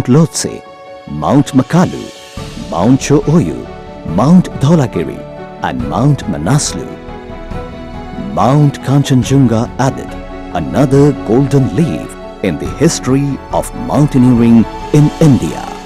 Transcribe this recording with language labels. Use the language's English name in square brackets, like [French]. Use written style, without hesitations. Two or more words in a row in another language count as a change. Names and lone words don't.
[English] Lhotse, Mount Makalu, Mount Cho-Oyu, Mount Dhaulagiri and Mount Manaslu, Mount Kangchenjunga added another golden leaf in the history of mountaineering in India.